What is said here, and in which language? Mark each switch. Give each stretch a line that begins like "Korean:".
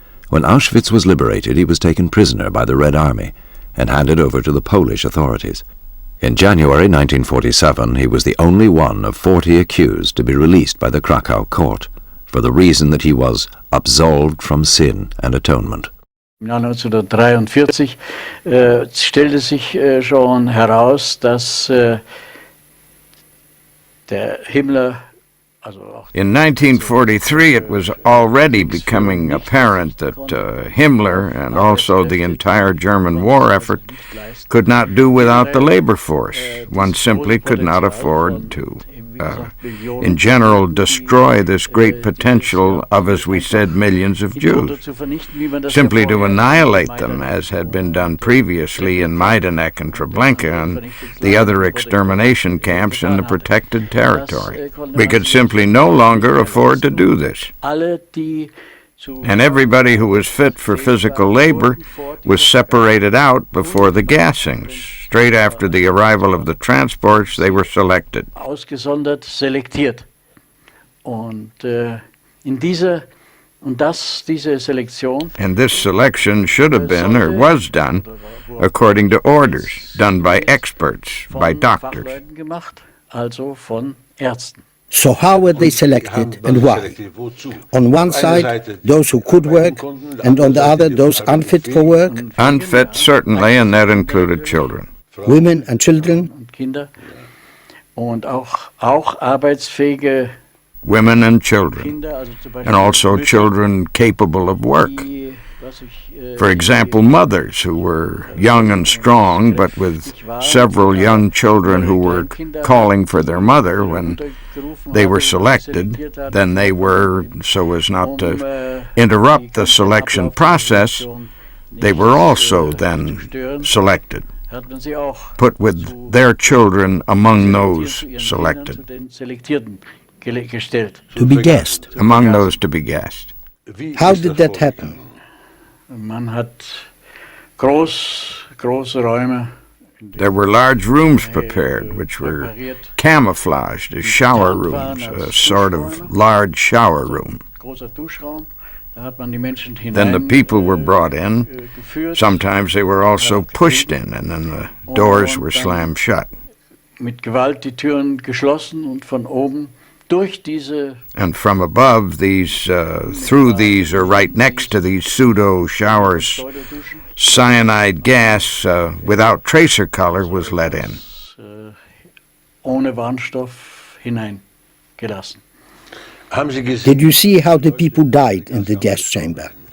English: When Auschwitz was liberated, he was taken prisoner by the Red Army and handed over to the Polish authorities. In January 1947, he was the only one of 40 accused to be released by the Krakow court for the reason that he was absolved from sin and atonement.
German: Im Jahr 1943 stellte sich schon heraus, dass der Himmler.
English: In 1943, it was already becoming apparent that Himmler and also the entire German war effort could not do without the labor force. One simply could not afford to, in general, destroy this great potential of, as we said, millions of Jews. Simply to annihilate them, as had been done previously in Majdanek and Treblinka and the other extermination camps in the protected territory. We could simply no longer afford to do this. And everybody who was fit for physical labor was separated out before the gassings. Straight after the arrival of the transports, they were selected.
German: Ausgesondert selektiert. Und diese Selektion.
English: And this selection should have been, or was done, according to orders, done by experts, by doctors.
German: Also von Ärzten.
English: So how were they selected and why? On one side, those who could work, and on the other, those unfit for work? Unfit, certainly, and that included children. Women and children?
German: Kinder. Und auch arbeitsfähige
English: women and children, and also children capable of work. For example, mothers who were young and strong, but with several young children who were calling for their mother when they were selected. Then they were, so as not to interrupt the selection process, they were also then selected, put with their children among those selected. To be gassed. Among those to be gassed. How did that happen?
German: Man hat große Räume.
English: There were large rooms prepared, which were camouflaged as shower rooms, a sort of large shower room. Then the people were brought in. Sometimes they were also pushed in, and then the doors were slammed shut.
German: Mit Gewalt die Türen geschlossen und von oben durch diese.
English: And from above, through these, or right next to these pseudo showers, cyanide gas without tracer color was let in.
German: Ohne Warnstoff hineingelassen.
English: Did you see how the people died in the gas chamber?